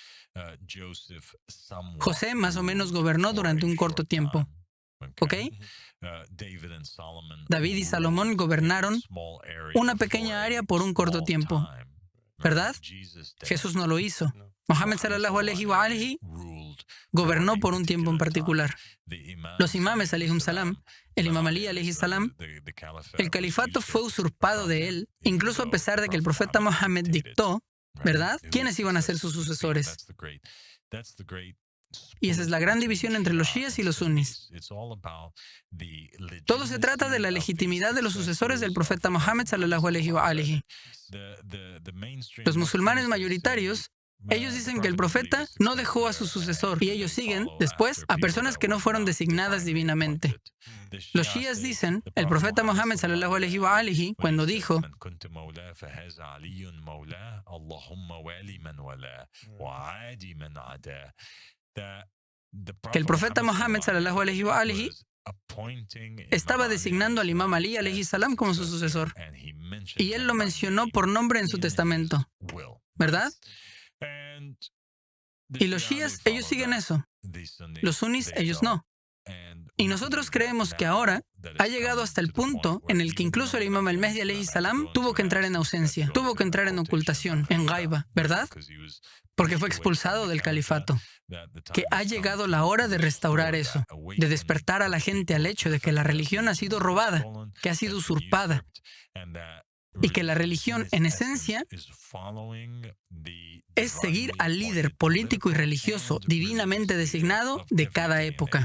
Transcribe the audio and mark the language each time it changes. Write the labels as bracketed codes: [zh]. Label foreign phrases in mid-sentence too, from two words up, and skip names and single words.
[es] José más o menos gobernó durante un corto tiempo. ¿Ok? David y Salomón gobernaron una pequeña área por un corto tiempo, ¿verdad? Jesús no lo hizo. Mohammed [ar] صلى الله عليه وآله [es] gobernó por un tiempo en particular. Los imames [ar] عليهم السلام, [es] el imam Ali [ar] عليه السلام, [es] el califato fue usurpado de él, incluso a pesar de que el profeta Mohammed dictó, ¿verdad?, quiénes iban a ser sus sucesores. Y esa es la gran división entre los shías y los sunnis. Todo se trata de la legitimidad de los sucesores del profeta Mohammed [ar] صلى الله عليه وآله. [es] Los musulmanes mayoritarios, ellos dicen que el profeta no dejó a su sucesor y ellos siguen, después, a personas que no fueron designadas divinamente. Los shías dicen, el profeta Mohammed [ar] صلى الله عليه وآله, [es] cuando dijo que el profeta Mohammed [ar] صلى الله عليه وآله [es] estaba designando al imam Ali [ar] عليه السلام [es] como su sucesor. Y él lo mencionó por nombre en su testamento, ¿verdad? Y los shías, ellos siguen eso. Los sunnis, ellos no. Y nosotros creemos que ahora ha llegado hasta el punto en el que incluso el Imam al-Mahdi [ar] عليه السلام [es] tuvo que entrar en ausencia, tuvo que entrar en ocultación, en gaiba, ¿verdad? Porque fue expulsado del califato. Que ha llegado la hora de restaurar eso, de despertar a la gente al hecho de que la religión ha sido robada, que ha sido usurpada, y que la religión, en esencia, es seguir al líder político y religioso divinamente designado de cada época.